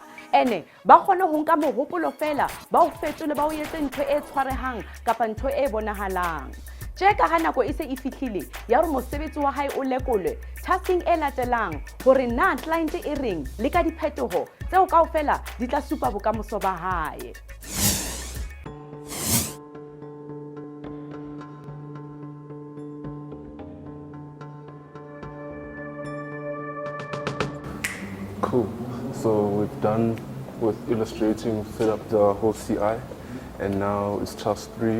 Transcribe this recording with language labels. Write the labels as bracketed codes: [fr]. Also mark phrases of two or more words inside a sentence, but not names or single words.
[st] Ene ba kgone ho nka mohopolo fela ba o fetole ba o etse ntho e tshwarehang kapa ntho e bonahalang. Tjeka ha nako e se e fihlile ya hore mosebetsi wa hae o lekolwe, tasking e latelang hore na client e reng le ka diphetoho tseo kaofela di tla supa bokamoso ba hae. [en] Cool. So we've done with illustrating, we've set up the whole CI, and now it's task 3.